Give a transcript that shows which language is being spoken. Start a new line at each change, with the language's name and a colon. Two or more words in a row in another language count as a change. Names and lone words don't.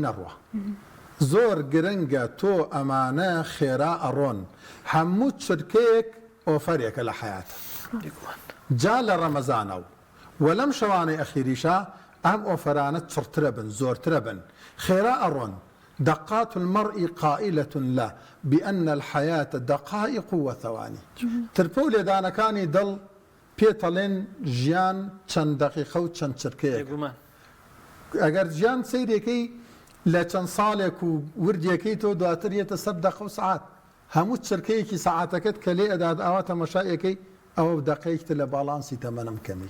Central Kurdish: نەڕوە زۆر گرنگە تۆ ئەمانە خێرا ئەڕۆن هەموو چرکەیەک ئۆفەرێکە لە حیاتە جا لە ڕەمەزانە و لەم شەوانەی ئەخیریشە ئەم ئۆفەرانە چڕترە بن زۆرترە بن خێرا ئەڕۆن
Arabic: دقات المرء قائلة له بأن الحياة دقائق وثواني
Central Kurdish: ترپە و لێدانەکانی دڵ پێتەڵێن ژیان چەند دقیقە و چەند چرکەیەک ئەگەر ژیان سەیرێکەی لە چەند ساڵێک و وردیەکەی تۆ دواتر یێتە 100 دقە و سعات هەموو چرکەیەکی سعاتەکەت کە لێ ئەدات ئاوا تەمەشایەکەی ئەوە دقەیەکتە لە باڵانسی تەمەنم کەمی